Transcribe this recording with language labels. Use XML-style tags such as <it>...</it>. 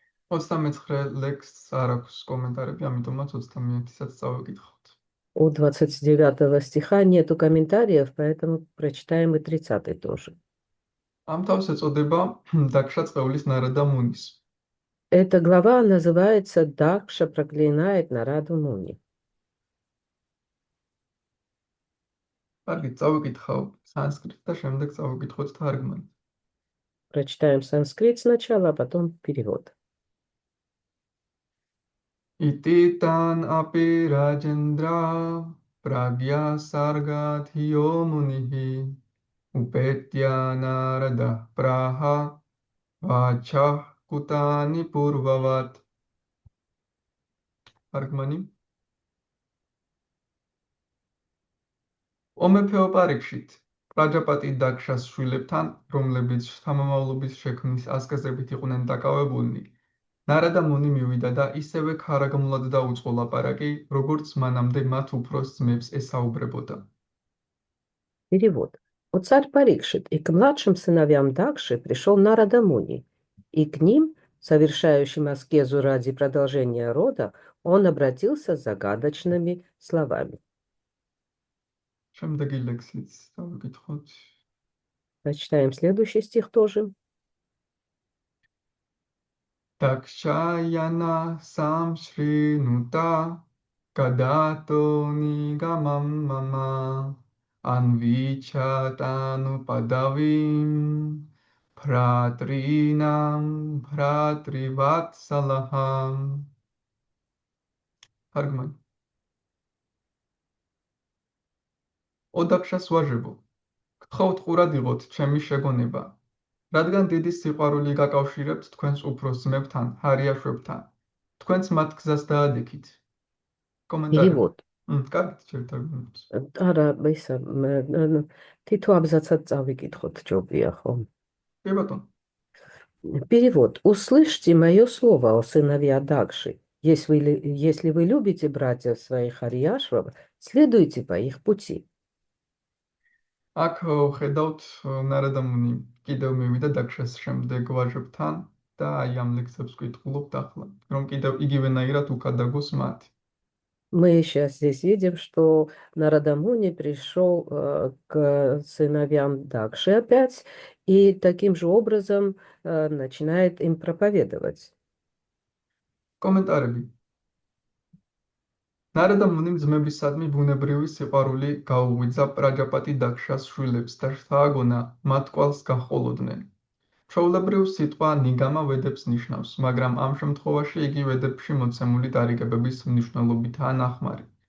<ka>29 ლექსს არ აქვს კომენტარები, ამიტომაც 30-საც წავიკითხავთ.</ka> <ru>У 29 стиха нету комментариев, поэтому прочитаем и 30 тоже.</ru> <ka>ამ თავს ეწოდება დაქშა წყევლის ნარადა მუნის.</ka> <ru>Эта глава называется «Дакша проклинает Нараду Муни».</ru> <ka>კარგი, წავიკითხავ სანსკრიტ და შემდეგ წავიკითხოთ თარგმანი.</ka> <ru>Прочитаем санскрит сначала, а потом перевод.</ru> <sa>Ititan api rajendra pragya sargathiyo munihi upetya narada praha vachah kutani purvavat.</sa> <ka>თარგმანი. ომეფეო პარიკშით პრაჯაპატი დაქშას შვილებთან, რომლებიც შთამომავლობის შექმნის ასკეზებით იყვნენ დაკავებულნი, ნარადა მუნი მივიდა და ისევე ქარაგმულად დაუწყო ლაპარაკი, როგორც მანამდე მათ უფროს ძმებს ესაუბრებოდა.</ka> <ru>Перевод. У царь Парикшит и к младшим сыновьям Дакши пришел Нарада Муни, и к ним, совершающим аскезу ради продолжения рода, он обратился с загадочными словами.</ru> <ka>შემდეგი ლექსიც დავიკითხოთ.</ka> <ru>Прочитаем следующий стих тоже.</ru> <sa>Dakshayana samshrinuta kadato nigamam mama anvichatanu padavim bhratrinam bhratrivatsalaham.</sa> <ka>თარგმანი. ოდაქშას ვაჟებო, გთხოვთ ყურად იღოთ ჩემი შეგონება, რადგან დიდი სიყვარული გაკავშირებთ თქვენს უფროს ძმებთან, ჰარიაშვებთან. თქვენც მათ გზას დაადექით. კომენტარები.</ka> <ru>Перевод.</ru> <ka>კარგით, შევთარგმნოთ. Ара, ისა, თითო აბზაცად წავიკითხოთ ჯობია, ხო? კი ბატონო.</ka> <ru>Перевод. Услышьте мое слово, о сыновья Дакши. Если вы любите братьев своих Арьяшвов, следуйте по их пути.</ru> <ka>აქ ხედავთ ნარადა მუნი კიდევ მივიდა დაქშას შემდეგ ვაჟებთან და აი ამ ლექსებს ვკითხულობთ ახლა, რომ კიდევ იგივენაირად უკადაგოს მათ.</ka> <ru>Мы сейчас здесь видим, что Нарада Муни пришел к сыновьям Дакши опять и таким же образом начинает им проповедовать.</ru> <ka>კომენტარები. ნარადა მუნიმ ძმებისადმი ბუნებრივი სიყვარული გაუღვიძა პრაჯაპატი დაქშას შვილებს და შთააგონა მათ კვალს გაჰყოლოდნენ. ჩვეულებრივ სიტყვა ნიგამა ვედებს ნიშნავს, მაგრამ ამ შემთხვევაში იგი ვედებში მოცემული დარიგებების მნიშვნელობითაა ნახმარი.</ka>